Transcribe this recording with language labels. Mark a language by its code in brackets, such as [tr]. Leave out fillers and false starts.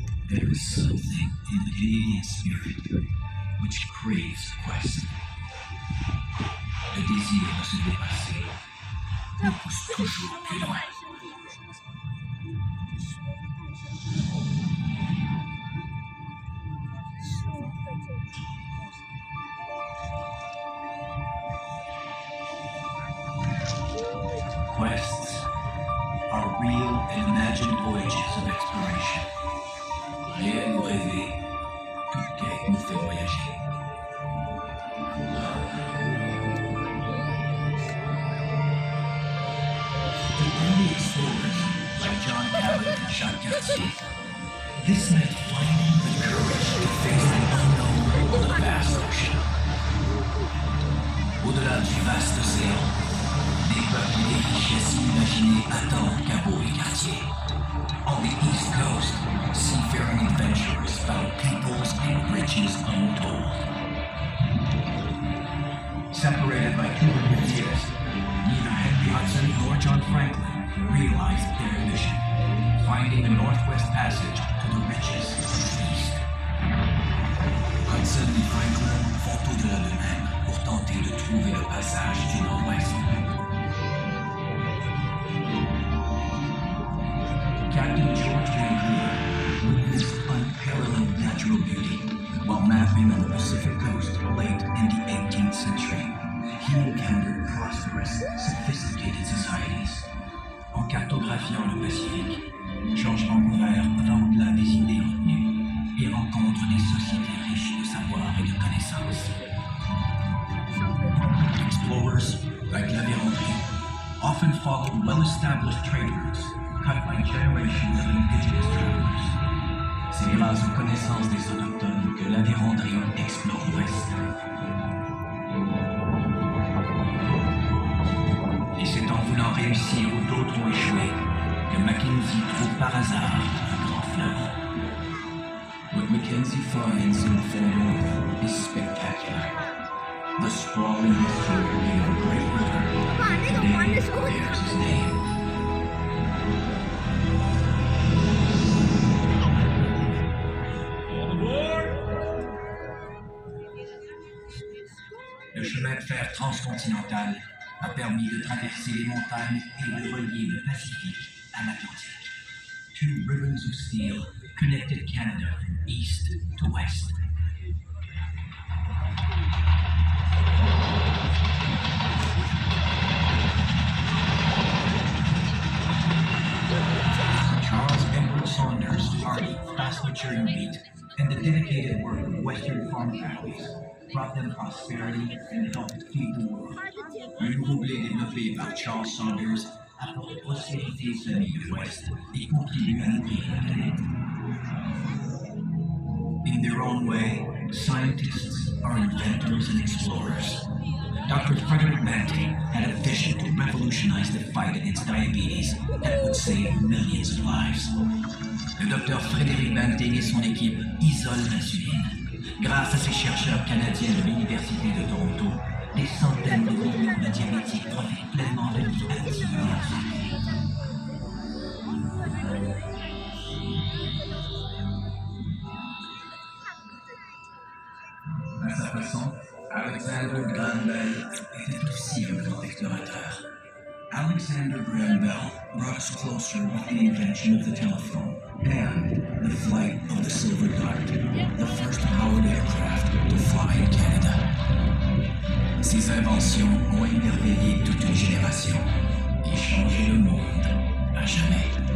[en] There is something in the Canadian spirit which craves quest. [fr] Le désir de se dépasser nous pousse toujours plus loin. [en] Quests are real and imagined voyages of exploration. [fr] Rien nous rêver, toute quête nous fait voyager. [en] To early explorers like John Cabot and Jacques Cartier, this meant finding the courage to face the unknown on the vast ocean. [fr] Au-delà du vaste océan, des peuples et des richesses inimaginées attendent Cabot et Cartier. [en] On the East Coast, seafaring adventurers found peoples and riches untold. Separated by 200 years, neither Henry Hudson nor John Franklin realized their mission, finding the Northwest Passage to the riches of the East. [fr] Hudson et Franklin font au-delà d'eux-mêmes pour tenter de trouver le passage du Nord-Ouest. [en] Captain George Vancouver witnessed unparalleled natural beauty while mapping on the Pacific coast late in the 18th century. He encountered prosperous, sophisticated societies. [fr] En cartographiant le Pacifique, George Vancouver va au-delà des idées retenues et rencontre des sociétés riches de savoir et de connaissances. [en] Explorers, like La Vérendrye, often followed well-established trade routes cut by generations of indigenous travelers. [fr] C'est grâce aux connaissances des autochtones que La Vérendrye explore l'Ouest. Et c'est en voulant réussir où d'autres ont échoué que Mackenzie trouve par hasard un grand fleuve. [en] What Mackenzie finds in the far north is spectacular. The sprawling estuary of a great river today bears his name. [fr] Le chemin de fer transcontinental a permis de traverser les montagnes et de relier le Pacifique à l'Atlantique. [en] Two ribbons of steel connected Canada from east to west. Charles Edward Saunders' hardy, fast-maturing wheat and the dedicated work of Western farm families brought them prosperity and helped feed the world. [fr] Un nouveau blé développé par Charles Saunders apporte prospérité aux familles de l'Ouest et contribue à nourrir la planète. [en] In their own way, scientists are inventors and explorers. Dr. Frederick Banting had a vision to revolutionize the fight against diabetes that would save millions of lives. [fr] Le docteur Frédéric Banting et son équipe isolent l'insuline. Grâce à ces chercheurs canadiens de l'Université de Toronto, des centaines de millions de diabétiques profitent pleinement de vie active et en santé. À sa façon, Alexander Graham Bell était aussi un grand explorateur. [en] Alexander Graham Bell brought us closer with the invention of the telephone and the flight of the Silver Dart, the first powered aircraft to fly in Canada. [fr] Ces inventions ont émerveillé toute une génération et changé le monde à jamais.